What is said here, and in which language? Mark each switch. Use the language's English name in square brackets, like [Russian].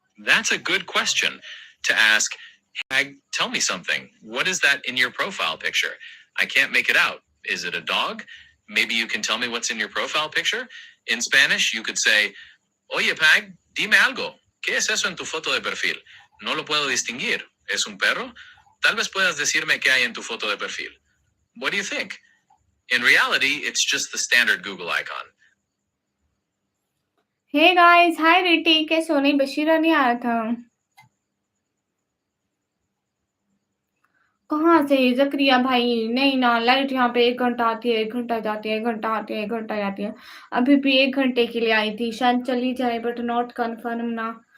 [English] That's a good question to ask. Hag, tell me something. What is that in your profile picture? I can't make it out. Is it a dog? Maybe you can tell me what's in your profile picture. In Spanish, you could say, [Spanish] Oye, Pag, dime algo. ¿Qué es eso en tu foto de perfil? No lo puedo distinguir. ¿Es un perro? Tal vez puedas decirme qué hay en tu foto de perfil. [English] What do you think? In reality, it's just the standard Google icon. [Hindi] Hey guys, हाय रिटी, कैसे हो? नहीं, बशीरा नहीं आया था। कहाँ से ज़करिया भाई? नहीं ना, लाइट यहाँ पे 1 घंटा आती है, 1 घंटा जाती है, 1 घंटा आती है, 1 घंटा जाती है। अभी भी 1 घंटे के लिए आई थी, शायद चली जाए [English] but not confirm [Hindi] ना।